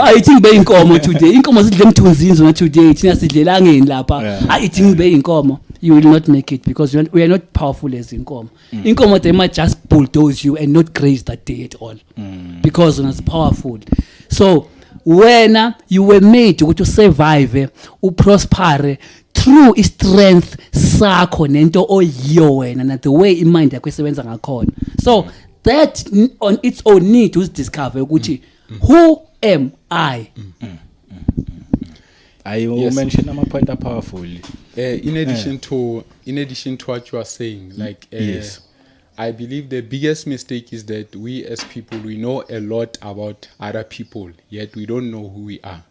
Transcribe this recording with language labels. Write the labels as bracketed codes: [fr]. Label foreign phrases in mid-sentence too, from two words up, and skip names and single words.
[en] I think be inkomo today [zu] inkomo sidle emthunzini zona [en] today [zu] thina sidlelangeni lapha [en] I think be inkomo you will not make it because we are not powerful as inkomo. Inkomo they might just bulldoze you and not graze that day at all because it's powerful. So when you were made to survive prosper through strength [zu] sakho nento oyiyo wena na [en] the way mind [zu] yakho isebenza ngakhona. [en] So that on its own need to discover ukuthi who am I. You mentioned a point of powerful. In addition to what you are saying, yes. I believe the biggest mistake is that we as people, we know a lot about other people, yet we don't know who we are.